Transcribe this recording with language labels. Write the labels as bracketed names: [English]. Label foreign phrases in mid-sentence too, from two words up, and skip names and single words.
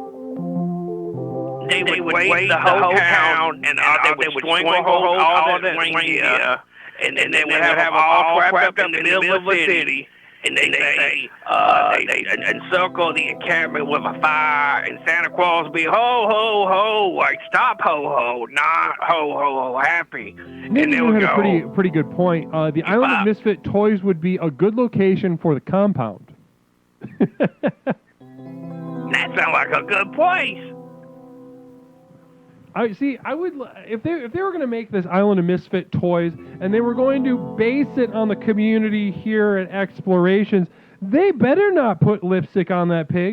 [English] They would raise the whole town, and they would stranglehold all the reindeer, and then they would have all wrapped up in the middle of the city. And they encircle the encampment with a fire, and Santa Claus would be ho ho ho, like stop ho ho, not ho ho ho, happy. Maybe and they you would had go, a pretty good point. The Island of Misfit Toys would be a good location for the compound. That sounds like a good place. I would if they were going to make this Island of Misfit Toys and they were going to base it on the community here at Explorations, they better not put lipstick on that pig.